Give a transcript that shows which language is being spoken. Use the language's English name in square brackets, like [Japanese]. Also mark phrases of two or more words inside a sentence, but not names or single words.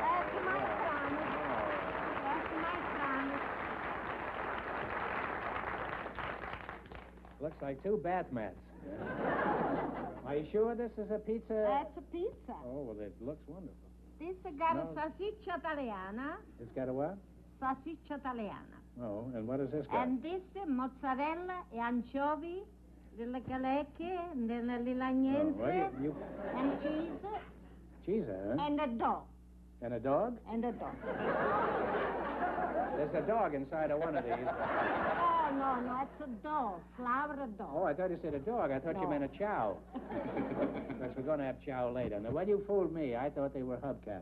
[English] That's my promise. That's my promise. Looks like 2 bath mats. Are you sure this is a pizza? That's a pizza. Oh, well, it looks wonderful. This got No. [Italian] a salsiccia italiana. [English] It's got a what? [Italian] Salsiccia italiana. [English] Oh, and what does this got? And this [Italian] mozzarella e anchovy, delle calecche, delle lilagnenze, [English] and cheese, Cheese, huh? and a dog. And a dog? And a dog. There's a dog inside of one of these. Oh, no, it's a dog. Flower dog. Oh, I thought you said a dog. I thought you No. meant a chow. Because we're going to have chow later. Now, when you fooled me, I thought they were hubcaps.